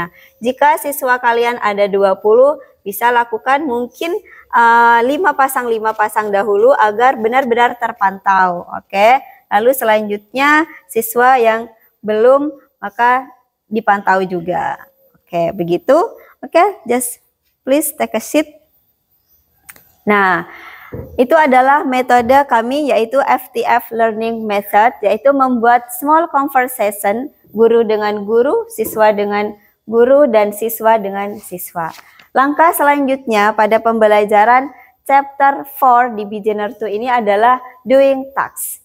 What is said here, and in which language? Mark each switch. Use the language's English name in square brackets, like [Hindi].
[Indonesian] Nah, jika siswa kalian ada 20, bisa lakukan mungkin 5 pasang dahulu agar benar-benar terpantau. Oke. Lalu selanjutnya siswa yang belum maka dipantau juga. Oke, begitu. [English] Oke, just please take a seat. [Indonesian] Nah, itu adalah metode kami yaitu FTF Learning Method, yaitu membuat small conversation guru dengan guru, siswa dengan guru, dan siswa dengan siswa. Langkah selanjutnya pada pembelajaran chapter 4 di Beginner 2 ini adalah doing tasks.